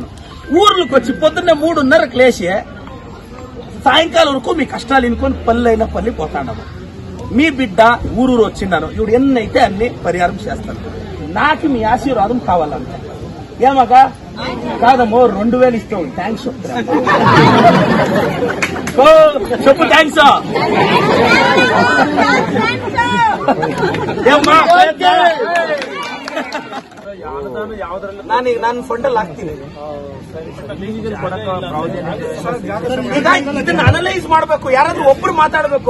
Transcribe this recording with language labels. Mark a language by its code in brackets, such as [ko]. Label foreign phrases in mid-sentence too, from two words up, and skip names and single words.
[te] ఊర్లకు వచ్చి పొద్దున్నే 3:30కి లేచి సాయంకాలం వరకు మీ కష్టాలు ఇనుకొని పల్లె పోతాను. మీ బిడ్డ ఊరు వచ్చిండాను. ఇప్పుడు ఎన్నైతే అన్ని పరిహారం చేస్తాను. నాకు మీ ఆశీర్వాదం కావాలంటే ఏమగా కాదమ్మో 2,000 ఇస్తాం. థ్యాంక్స్ చెప్పు. [kn] థ్యాంక్స్ ನಾನು ಫಂಡಲ್ಲಿ ಹಾಕ್ತೀನಿ. ಇದನ್ನ ಅನಲೈಸ್ ಮಾಡ್ಬೇಕು. ಯಾರಾದ್ರೂ ಒಬ್ರು ಮಾತಾಡ್ಬೇಕು.